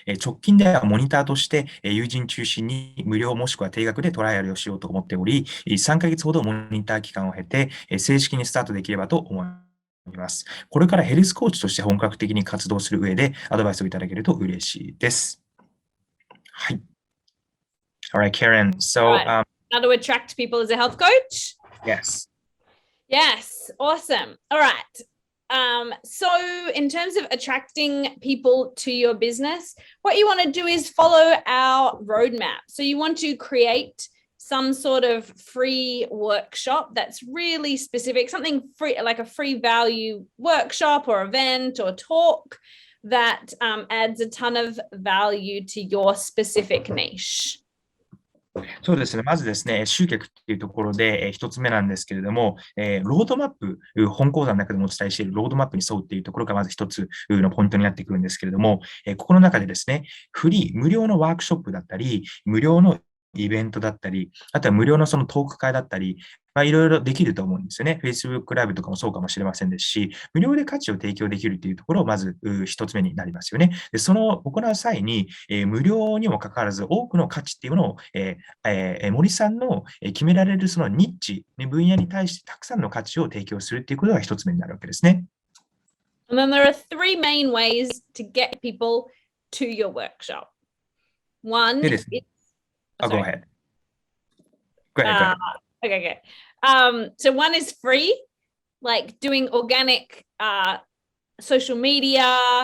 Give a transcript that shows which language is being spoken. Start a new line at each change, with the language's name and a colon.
Japanese: 直近ではモニターとして、友人中心に無料もしくは定額でトライアルをしようと思っており、3ヶ月ほどモニター期間を経て、正式にスタートできればと思います。これからヘルスコーチとして本格的に活動する上でアドバイスをいただけると嬉しいです。
English: はい。Alright, Karen. So, How to attract people as a health coach? Yes. Yes, awesome. All right. So in terms of attracting people to your business, what you want to do is follow our roadmap. So you want to create some sort of free workshop that's really specific, something free, like a free value workshop or event or talk that adds a ton of value to your specific niche.
Japanese: そうですね。まずですね、集客っていうところで、一つ目なんですけれども、ロードマップ、本講座の中でもお伝えしているロードマップに沿うっていうところがまず一つのポイントになってくるんですけれども、ここの中でですね、無料のワークショップだったり、無料のイベントだったり、あとは無料のそのトーク会だったり、いろいろできると思うんですよね。 Facebook ライブとかもそうかもしれませんですし、無料で価値を提供できるというところをまず一つ目になりますよね。でその行う際に、無料にもかかわらず多くの価値っていうのを、森さんの決められるそのニッチ、分野に対してたくさんの価値を提供するっていうことが一つ目になるわけですね。
English: And then there are three main ways to get people to your workshop. One is... go ahead. Go ahead. Okay. So one is free, like doing organic social media.